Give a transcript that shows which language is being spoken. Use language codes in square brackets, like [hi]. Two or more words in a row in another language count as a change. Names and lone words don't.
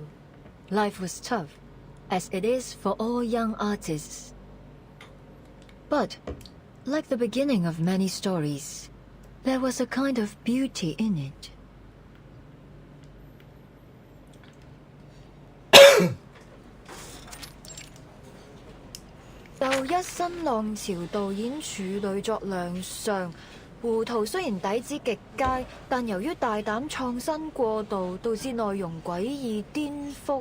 [en] Life was tough, as it is for all young artists. But, like the beginning of many stories, there was a kind of beauty in it. [zh] 就一新浪潮導演處女作亮相，胡圖雖然底子極佳，但由於大膽創新過度，導致內容詭異顛覆。